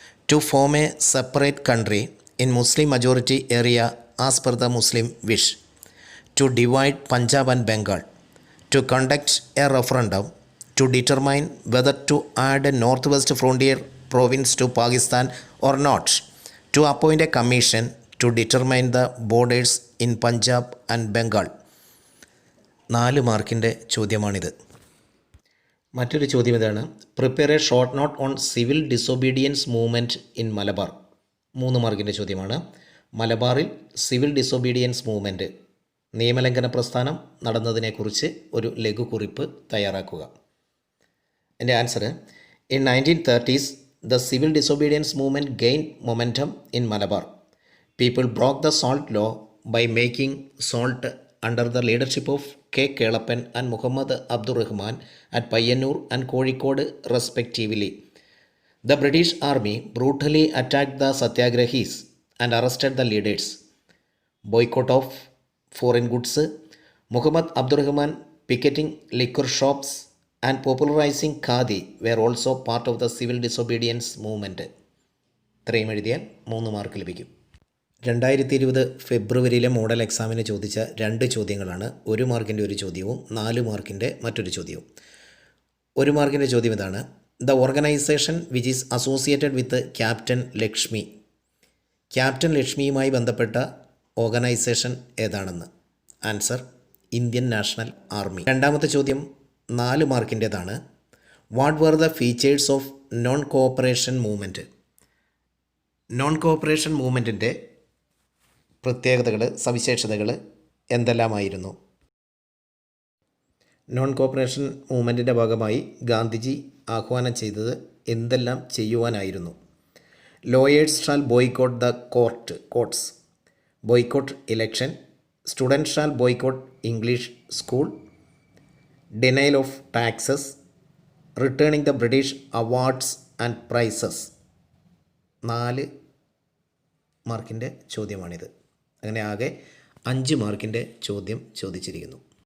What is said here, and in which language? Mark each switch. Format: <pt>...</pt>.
<en>To form a separate country in Muslim majority area as per the Muslim wish. To divide Punjab and Bengal. To conduct a referendum to determine whether to add a north west frontier province to Pakistan or not. To appoint a commission to determine the borders in Punjab and Bengal.</en> <ml>4 മാർക്കിൻ്റെ ചോദ്യമാണിത്. മറ്റൊരു ചോദ്യം ഇതാണ്,</ml> <en>Prepare a short note on civil disobedience movement in Malabar.</en> <ml>3 മാർക്കിൻ്റെ ചോദ്യമാണ്. മലബാറിൽ civil disobedience movement, നിയമലംഘന പ്രസ്ഥാനം നടന്നതിനെക്കുറിച്ച് ഒരു ലഘുകുറിപ്പ് തയ്യാറാക്കുക. എൻ്റെ answer,</ml> <en>in 1930s the civil disobedience movement gained momentum in Malabar. People broke the salt law by making salt under the leadership of K. Kelappan and Muhammad Abdur Rahman at Payyanur and Kozhikode respectively. The British army brutally attacked the Satyagrahis and arrested the leaders. Boycott of foreign goods. Muhammad Abdur Rahman picketing liquor shops and popularizing Khadi were also part of the civil disobedience movement.</en> <ml>ഇത്രയും എഴുതിയാൽ 3 mark ലഭിക്കും. 2020 ഫെബ്രുവരിയിലെ model എക്സാമിന് ചോദിച്ച 2 ചോദ്യങ്ങളാണ്. 1 മാർക്കിൻ്റെ ഒരു ചോദ്യവും 4 മാർക്കിൻ്റെ മറ്റൊരു ചോദ്യവും. 1 മാർക്കിൻ്റെ ചോദ്യം ഇതാണ്,</ml> <en>The organisation which is associated with Captain Lakshmi.</en> <ml>Captain ലക്ഷ്മിയുമായി ബന്ധപ്പെട്ട ഓർഗനൈസേഷൻ ഏതാണെന്ന്? Answer, Indian national army. രണ്ടാമത്തെ ചോദ്യം 4 മാർക്കിൻ്റേതാണ്.</ml> <en>What were the features of non cooperation movement?</en> <ml>Non cooperation മൂവ്മെൻറ്റിൻ്റെ പ്രത്യേകതകൾ, സവിശേഷതകൾ എന്തെല്ലാമായിരുന്നു? നോൺ കോഓപ്പറേഷൻ മൂവ്മെൻറ്റിൻ്റെ ഭാഗമായി ഗാന്ധിജി ആഹ്വാനം ചെയ്തത് എന്തെല്ലാം ചെയ്യുവാനായിരുന്നു?</ml> <en>Lawyers shall boycott the courts. Boycott election. Student shall boycott English school. Denial of taxes. Returning the British awards and prizes.</en> <ml>4 മാർക്കിൻ്റെ ചോദ്യമാണിത്. അങ്ങനെ ആകെ 5 മാർക്കിൻ്റെ ചോദ്യം ചോദിച്ചിരിക്കുന്നു.</ml>